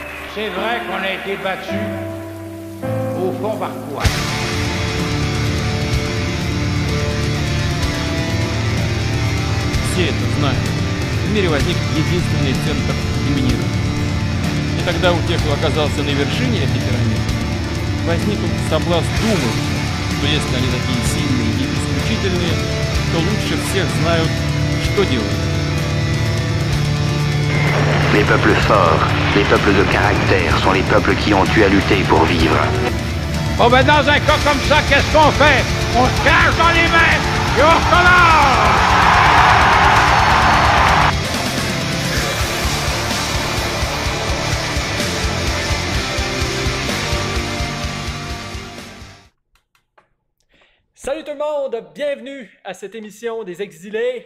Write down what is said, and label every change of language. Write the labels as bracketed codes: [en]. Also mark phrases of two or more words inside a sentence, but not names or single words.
[fr] C'est vrai qu'on a été battu au fond par quoi? [ru] Все это знают. В мире возник единственный центр доминирования. И тогда у тех, кто оказался на вершине этой пирамиды, возник соблазн думать, что если они такие сильные и исключительные, то лучше всех знают, что делать. [fr] Les peuples forts, les peuples de caractère sont les peuples qui ont eu à lutter pour vivre. Bon ben dans un cas comme ça, qu'est-ce qu'on fait? On se cache dans les mains et on recommence! Salut tout le monde, bienvenue à cette émission des Exilés.